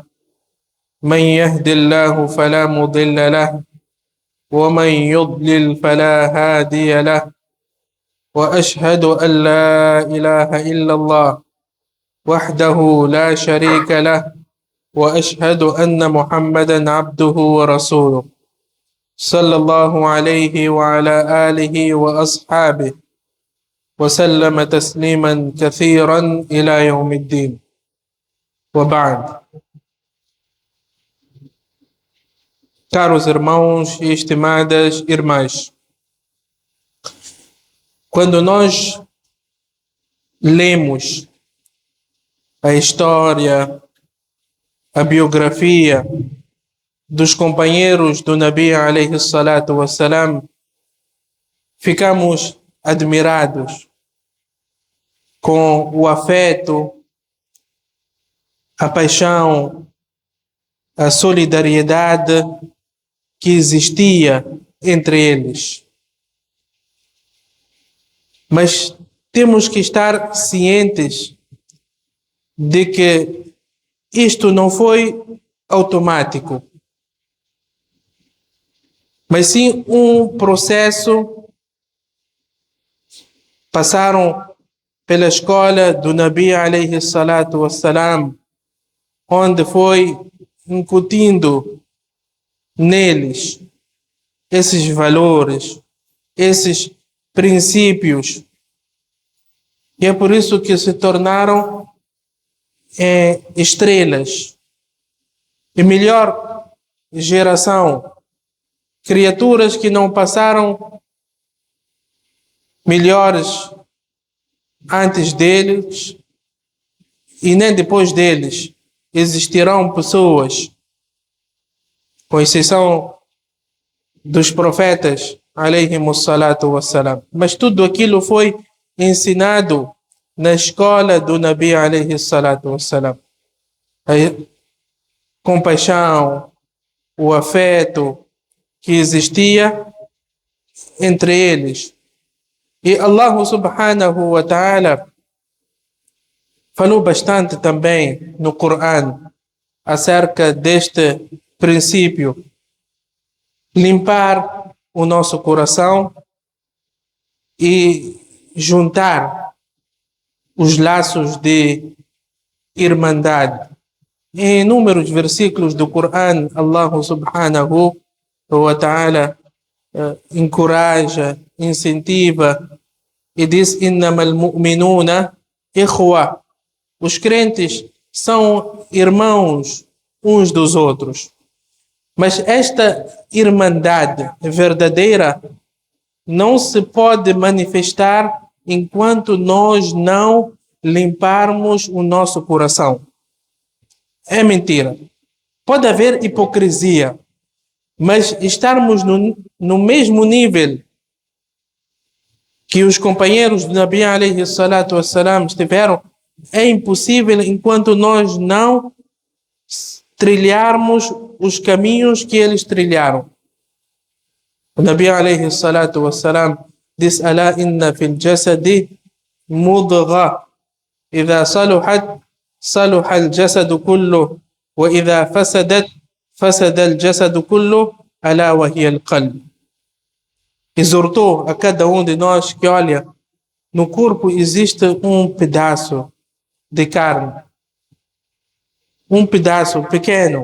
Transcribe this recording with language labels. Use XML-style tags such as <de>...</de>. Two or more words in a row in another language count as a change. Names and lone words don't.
<ar>من يهد الله فلا مضل له ومن يضلل فلا هادي له، وأشهد أن لا إله إلا الله وحده لا شريك له، وأشهد أن محمدا عبده ورسوله صلى الله عليه وعلى آله وأصحابه وسلم تسليما كثيرا إلى يوم الدين. وبعد.</ar> <pt>Caros irmãos e estimadas irmãs, quando nós lemos a história, a biografia dos companheiros do</pt> <ar>النبي عليه الصلاة والسلام,</ar> <pt>ficamos admirados com o afeto, a paixão, a solidariedade que existia entre eles. Mas temos que estar cientes de que isto não foi automático, mas sim um processo. Passaram pela escola do</pt> <ar>النبي عليه الصلاة والسلام,</ar> <pt>onde foi incutindo neles esses valores, esses princípios, e é por isso que se tornaram estrelas e melhor geração, criaturas que não passaram melhores antes deles e nem depois deles. Existirão pessoas, com exceção dos profetas</pt> <ar>عليهم الصلاة والسلام,</ar> <pt>mas tudo aquilo foi ensinado na escola do</pt> <ar>النبي عليه الصلاة والسلام.</ar> <pt>A compaixão, o afeto que existia entre eles. E Allah</pt> <ar>سبحانه وتعالى</ar> <pt>falou bastante também no Coran acerca deste princípio: limpar o nosso coração e juntar os laços de irmandade. Em inúmeros versículos do Coran, Allah</pt> <ar>سبحانه وتعالى</ar> <pt>encoraja, incentiva e diz:</pt> <ar>إنما المؤمنون إخوة.</ar> <pt>Os crentes são irmãos uns dos outros. Mas esta irmandade verdadeira não se pode manifestar enquanto nós não limparmos o nosso coração. É mentira. Pode haver hipocrisia, mas estarmos no mesmo nível que os companheiros do</pt> <ar>النبي عليه الصلاة والسلام</ar> <pt>estiveram é impossível enquanto nós não trilharmos os caminhos que eles trilharam. O</pt> <ar>النبي عليه الصلاة والسلام</ar> <pt>diz:</pt> <ar>ألا إن في الجسد مضغة، إذا صلحت صلح الجسد كله، وإذا فسدت فسد الجسد كله، ألا وهي القلب.</ar> <pt>Exortou a cada um de nós que, olha, no corpo existe um pedaço de carne, um pedaço pequeno.</pt>